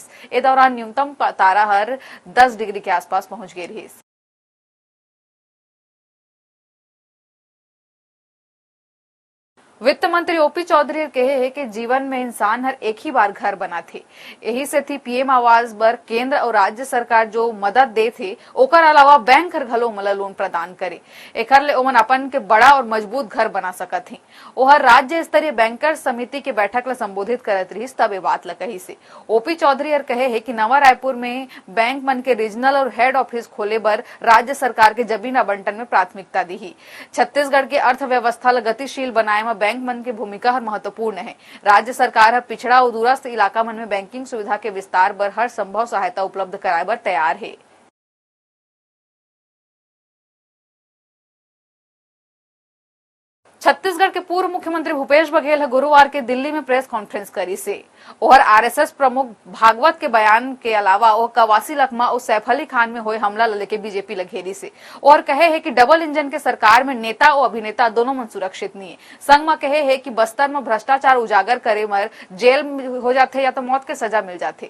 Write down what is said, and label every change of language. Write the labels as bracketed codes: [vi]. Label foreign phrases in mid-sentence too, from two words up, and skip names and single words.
[hne] इस दौरान न्यूनतम तारा हर 10 डिग्री के आसपास पहुंच गई रही। वित्त मंत्री ओपी चौधरी कहे है कि जीवन में इंसान हर एक ही बार घर बना थे, यही से थी पीएम आवास बर केंद्र और राज्य सरकार जो मदद दे थे ओकर अलावा बैंक हर घलो मला लोन प्रदान करे। एकर ले ओमन अपन के बड़ा और मजबूत घर बना सकत हैं। ओहर राज्य स्तरीय बैंकर समिति के बैठक ला संबोधित करत रही तब ये बात ला कही से। ओपी चौधरी हर कहे है कि नवा रायपुर में बैंक मन के रीजनल और [en] head office [hne] खोले बर राज्य सरकार के जमीन आवंटन में प्राथमिकता दी। छत्तीसगढ़ के अर्थव्यवस्था ला गतिशील बनाए में बैंक मन की भूमिका हर महत्वपूर्ण है। राज्य सरकार हर पिछड़ा और दूरस्थ इलाका मन में बैंकिंग सुविधा के विस्तार बर हर संभव सहायता उपलब्ध कराए बर तैयार है। छत्तीसगढ़ के पूर्व मुख्यमंत्री भूपेश बघेल गुरुवार के दिल्ली में [en] press conference [hne] करी से और आरएसएस प्रमुख भागवत के बयान के अलावा वो कवासी लखमा और सैफ अली खान में हुए हमला लेके बीजेपी लघेरी से और कहे है कि [en] double engine [hne] के सरकार में नेता और अभिनेता दोनों मन सुरक्षित नहीं है। संग में कहे है कि बस्तर में भ्रष्टाचार उजागर करे मर जेल हो जाते या तो मौत के सजा मिल जाते।